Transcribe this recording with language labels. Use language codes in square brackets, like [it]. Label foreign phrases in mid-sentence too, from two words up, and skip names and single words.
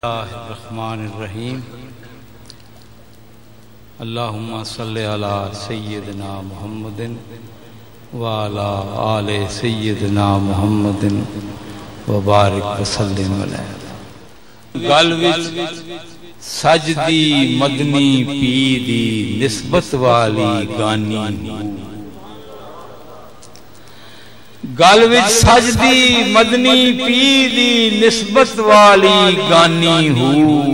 [ar] بسم الله الرحمن الرحيم۔ اللهم صل على سيدنا محمد وعلى آل سيدنا محمد وبارك وسلم عليه. [pa] گل وچ سجدی مدنی پی دی نسبت والی گانی، گل وچ سجدی مدنی پی دی نسبت والی گانی ہوں.